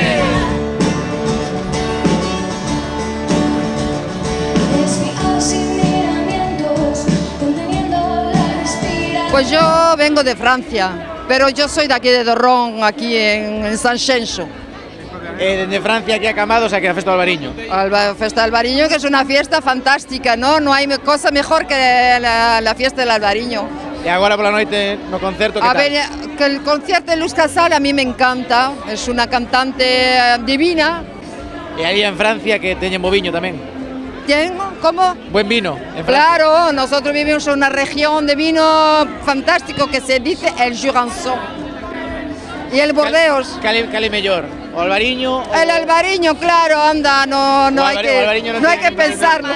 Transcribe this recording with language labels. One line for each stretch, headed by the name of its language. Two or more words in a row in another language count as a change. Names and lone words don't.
Spanish: Pues yo vengo de Francia, pero yo soy de aquí de Dorrón, aquí en San Xenxo. Desde Francia aquí a Cambados, aquí a Festa do Albariño. La Festa del Albariño, que es una fiesta fantástica, ¿no? No hay cosa mejor que la fiesta del Albariño.
Galician: E agora pola noite no concerto, que a tal?
Spanish: Ver, que el concierto de Luz Casal a mí me encanta, es una cantante divina.
Galician: E aí en Francia que teñen bo viño tamén.
Spanish: ¿Quién? ¿Cómo? Buen vino. Claro, nosotros vivimos en una región de vino fantástico que se dice el Jurançon. Y el Bordeaux.
Galician: Cali mellor, o Albariño.
Spanish: El Albariño, claro, anda, no hay que pensarlo.